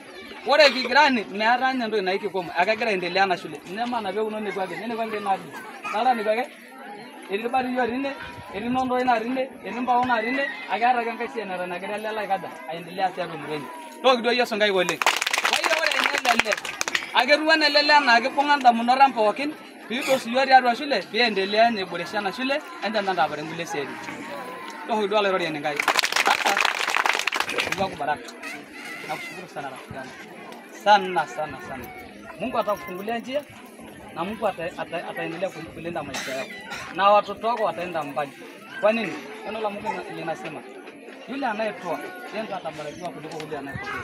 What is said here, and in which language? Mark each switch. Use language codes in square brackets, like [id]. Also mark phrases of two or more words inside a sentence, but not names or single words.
[mas] ore kigirani meeta nye entoki naikikomo akegira [sw] aendelea na shule [mas] nemana peuno nekwake nenekwake nabi dala nikwake etii bariyo rine etii nondo ina rine etii mbao na rine akeeta ake enkai siai nagira lele aikaja aendelea tiatua mrenyi toki duo Yesu ngai oleng ore lele akeruan lele na kibung'a ndamunot ang pookin piitosio tiatua shule piendelea neboresha na shule enda ndapare ngule seri toki duo alairori enkai [sw] Mungu akubariki. Nakushukuru sana rafiki yangu. Sana. Mungu atakufungulia njia na Mungu ataendelea kulinda maisha yako. Na watoto wako wataenda mbali. Kwa nini? Neno la Mungu linasema yule anayetoa yeye atabarikiwa kuliko yule anayepokea.